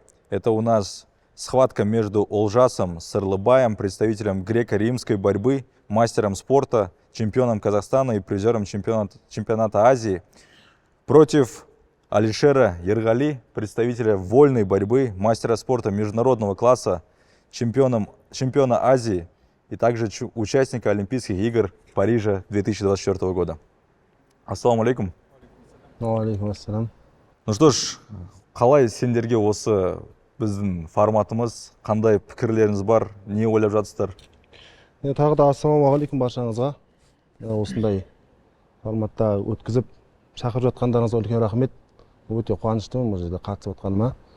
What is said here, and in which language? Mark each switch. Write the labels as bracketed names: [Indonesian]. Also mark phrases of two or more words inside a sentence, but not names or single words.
[Russian] Это у нас схватка между Олжасом Сырлыбаем, представителем греко-римской борьбы, мастером спорта, чемпионом Казахстана и призером чемпионата Азии, против Алишера Ергали, представителя вольной борьбы, мастера спорта международного класса, чемпиона Азии и также участника Олимпийских игр Парижа 2024 года. [Arabic] السلام عليكم. عليكم السلام. [Russian] Ну что ж, [Kazakh] қалай сендерге осы біздің форматымыз, қандай пікірлеріңіз бар, не ойлап жатсыздар? Тағы да ассалаумағалейкум баршаңызға. Осындай форматта өткізіп шақырып жатқандарыңызға үлкен рахмет. Өте қуаныштымын бұл жерде қатысып жатқаныма.